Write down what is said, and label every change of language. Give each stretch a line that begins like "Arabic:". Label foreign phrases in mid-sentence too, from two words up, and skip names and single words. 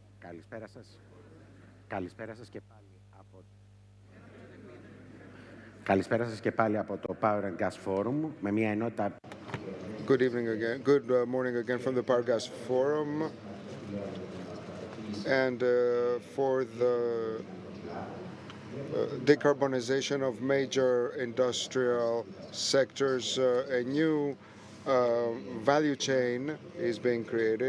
Greek: Καλησπέρα σας. Καλησπέρα σας και πάλι από... Καλησπέρα σας και πάλι από το Power and Gas Forum με μια ενότητα...
English: Good evening again. Good morning again from the Power Gas Forum. And for the decarbonization of major industrial sectors, a new value chain is being created.